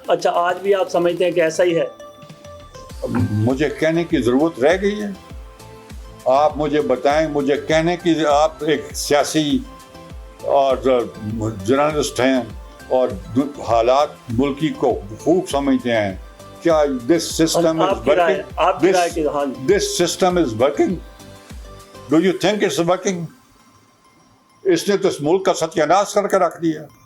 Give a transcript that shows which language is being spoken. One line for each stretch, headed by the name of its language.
Urdu: اچھا آج بھی آپ سمجھتے ہیں کہ ایسا ہی ہے؟ مجھے کہنے کی ضرورت رہ گئی ہے؟ آپ مجھے بتائیں, مجھے کہنے کی, آپ ایک سیاسی اور جرنلسٹ ہیں اور حالات ملکی کو خوب سمجھتے ہیں. کیا
English: this system is working? This system is working? Do you think it's working?
Urdu: اس نے تو اس ملک کا ستیہ ناش کر کے رکھ دیا.